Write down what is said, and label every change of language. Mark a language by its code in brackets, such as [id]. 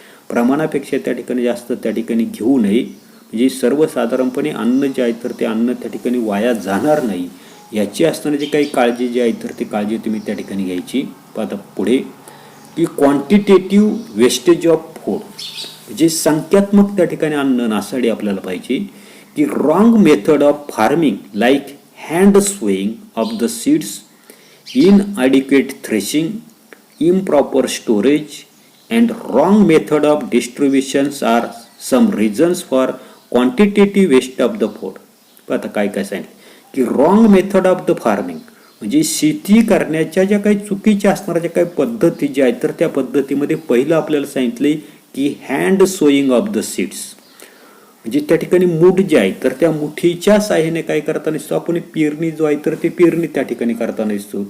[mr] प्रमाणापेक्षा त्या ठिकाणी जास्त त्या ठिकाणी घेऊ नये. म्हणजे सर्वसाधारणपणे अन्न जे आहे तर ते अन्न त्या ठिकाणी वाया जाणार नाही याची असणारी जी काही काळजी जी आहे तर ती काळजी तुम्ही त्या ठिकाणी घ्यायची. आता पुढे की [en] quantitative wastage of food [mr] म्हणजे संख्यात्मक त्या ठिकाणी अन्न नासाडी आपल्याला पाहिजे. [en] की wrong method of farming like hand sowing of the seeds, inadequate threshing, improper storage and wrong method of distributions are some reasons for quantitative waste of the food. [mr] आता काय काय सांगितलं की [en] wrong method of the farming [mr] म्हणजे शेती करण्याच्या ज्या काही चुकीच्या असणाऱ्या ज्या काही पद्धती ज्या आहेत तर त्या पद्धतीमध्ये पहिलं आपल्याला सांगितले की [en] hand sowing of the seeds [mr] म्हणजे त्या ठिकाणी मूठ जे आहे तर त्या मुठीच्या साह्याने काय करताना दिसतो आपण पेरणी जो आहे तर ते पेरणी त्या ठिकाणी करताना दिसतो.